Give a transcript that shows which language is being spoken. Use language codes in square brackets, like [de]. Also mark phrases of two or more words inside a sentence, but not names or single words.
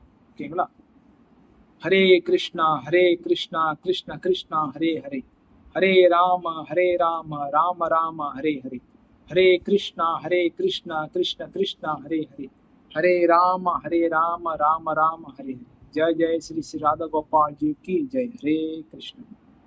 [ta] ஓகேங்களா? [sa] हरे कृष्ण कृष्ण कृष्ण हरे हरे, हरे राम राम राम हरे हरे, हरे कृष्ण कृष्ण कृष्ण हरे हरे, हरे राम राम राम हरे हरे. [hi] जय जय श्री श्री राधा गोपाल जी की जय. हरे कृष्ण.